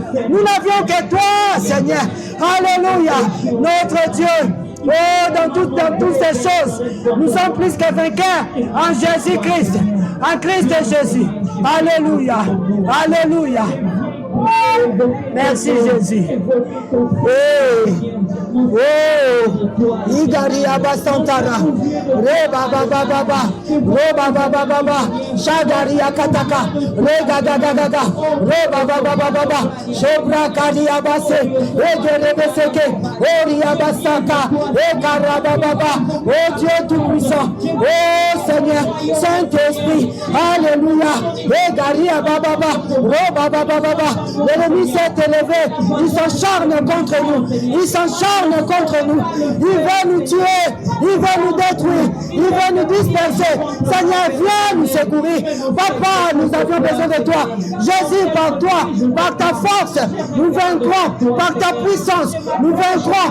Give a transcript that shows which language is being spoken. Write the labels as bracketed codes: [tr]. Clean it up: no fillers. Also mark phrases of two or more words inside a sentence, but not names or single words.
[fr] Nous n'avions que toi, Seigneur. Alléluia. Notre Dieu. Oh, dans toutes ces choses, nous sommes plus que vainqueurs en Jésus-Christ. En Christ Jésus. Alléluia. Alléluia. Merci Jésus. Igaria basantara. Reba baba baba. Roba baba baba. Shagaria kataka. Rega gaga gaga. Reba baba baba. Shebra kadia basse. Egere beseke. Oria basaka. Ekaraba baba. Oh Dieu tout-puissant. Oh Seigneur. Saint-Esprit. Alléluia. Egaria baba baba. Roba baba baba. L'ennemi s'est élevé, il s'acharne contre nous, il s'acharne contre nous, il veut nous tuer, il veut nous détruire, il veut nous disperser. Seigneur, viens nous secourir. Papa, nous avions besoin de toi. Jésus, par toi, par ta force, nous vaincrons, par ta puissance, nous vaincrons.